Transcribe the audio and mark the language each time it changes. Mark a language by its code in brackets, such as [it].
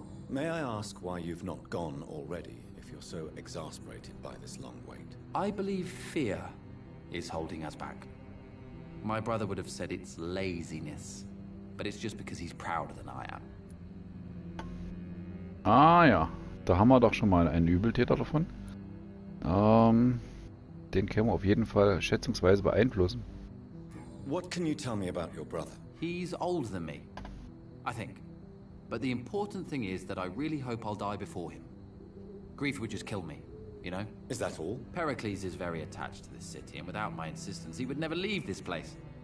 [en] May I ask why you've not gone already, if you're so exasperated by this long wait? I believe fear is holding us back. My brother would have said it's laziness, but it's just because he's prouder than I am. [de] Ah ja, da haben wir doch schon mal einen Übeltäter davon. Den können wir auf jeden Fall schätzungsweise beeinflussen. [en] What can you tell me about your brother? He's older than me, I think. But the important thing is that I really hope I'll die before him. Grief would just kill me, you know? Is that all? Pericles is very attached to this city, and without my insistence, he would never leave this place.